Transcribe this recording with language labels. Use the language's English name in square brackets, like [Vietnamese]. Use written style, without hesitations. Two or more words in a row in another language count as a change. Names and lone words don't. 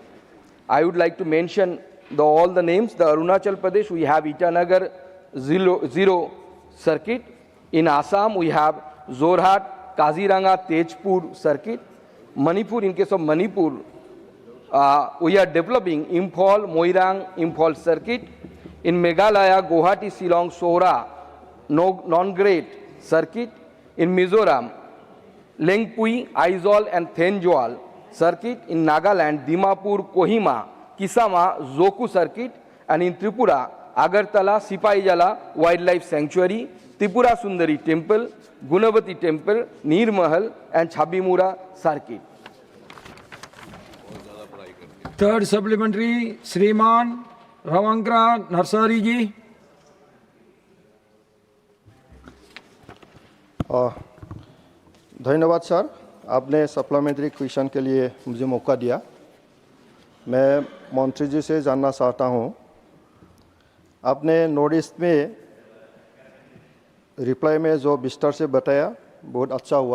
[English] I would like to mention all the names. The Arunachal Pradesh, we have Itanagar Zero circuit. In Assam, we have Zorhat, Kaziranga, Tejpur circuit. Manipur, in case of Manipur, we are developing Imphal, Moirang, Imphal circuit. In Meghalaya, Guwahati, Shillong, Sohra, Non-Great circuit. In Mizoram, Lengpui, Aizawl and Thenjoal circuit. In Nagaland, Dimapur, Kohima, Kisama, Zoku circuit. And in Tripura, Agartala, Sipaijala Wildlife Sanctuary, Tripura Sundari Temple, Gunavati Temple, Nir Mahal and Chabimura circuit. Third supplementary, Shriman Ravankra Narsari ji. [Hindi] धन्यवाद सर, आपने [English] supplementary question [Hindi] के लिए मुझे मौका दिया. मैं मंत्री जी से जानना चाहता हूँ, आपने नॉर्थ ईस्ट में रिप्लाई में जो विस्तार से बताया बहुत अच्छा हुआ.